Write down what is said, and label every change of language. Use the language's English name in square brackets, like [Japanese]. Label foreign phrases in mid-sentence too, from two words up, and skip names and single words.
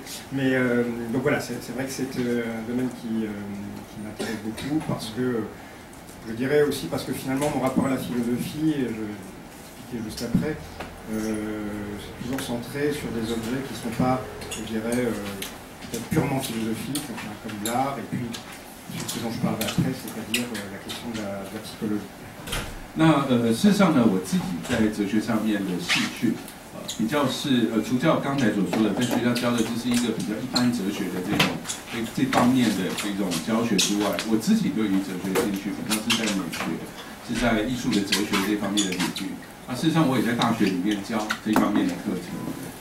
[French] Mais donc voilà, c'est vrai que c'est un domaine qui m'intéresse beaucoup parce que, je dirais aussi parce que finalement mon rapport à la philosophie, je vais expliquer juste après, c'est toujours centré sur des objets qui ne sont pas, je dirais, peut-être purement philosophiques, comme l'art, et puis ce dont je parlerai après, c'est-à-dire la question de la psychologie. [Chinese] 那事实上呢，我自己在哲学上面的兴趣，比较是除掉刚才所说的，在学校教的就是一个比较一般哲学的这方面的这种教学之外，我自己对于哲学的兴趣比较是在美学，是在艺术的哲学这方面的领域。事实上我也在大学里面教这方面的课程。